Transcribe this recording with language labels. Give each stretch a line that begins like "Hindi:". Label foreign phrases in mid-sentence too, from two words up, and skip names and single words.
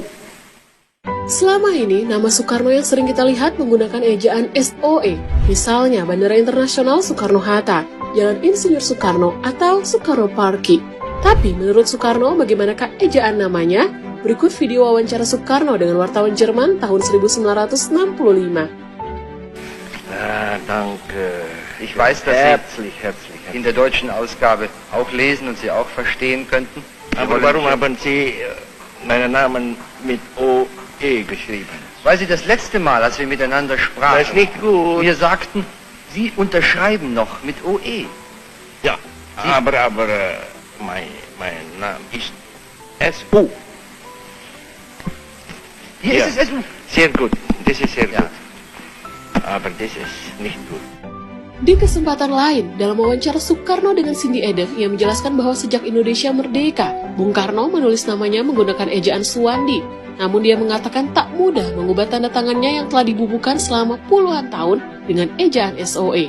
Indonesian: Selama ini, nama Soekarno yang sering kita lihat menggunakan ejaan SOE. Misalnya, Bandara Internasional Soekarno-Hatta, Jalan Insinyur Soekarno, atau Soekarno-Parki. Tapi, menurut Soekarno, bagaimanakah ejaan namanya? Berikut video wawancara Soekarno dengan wartawan Jerman tahun 1965.
German: Danke. Ich weiß, dass Sie in der deutschen Ausgabe auch lesen und Sie auch verstehen könnten. Aber warum haben Sie meinen Namen mit OE geschrieben? Weil Sie das letzte Mal, als wir miteinander sprachen, das ist nicht gut. Wir sagten, Sie unterschreiben noch mit OE. Ja, Sie aber mein Name ist SU. Hier ist es SU. Sehr gut, das ist sehr gut. Aber das ist nicht gut.
Indonesian: Di kesempatan lain, dalam wawancara Soekarno dengan Cindy Eden, ia menjelaskan bahwa sejak Indonesia merdeka, Bung Karno menulis namanya menggunakan ejaan Suwandi. Namun dia mengatakan tak mudah mengubah tanda tangannya yang telah dibubuhkan selama puluhan tahun dengan ejaan SOE.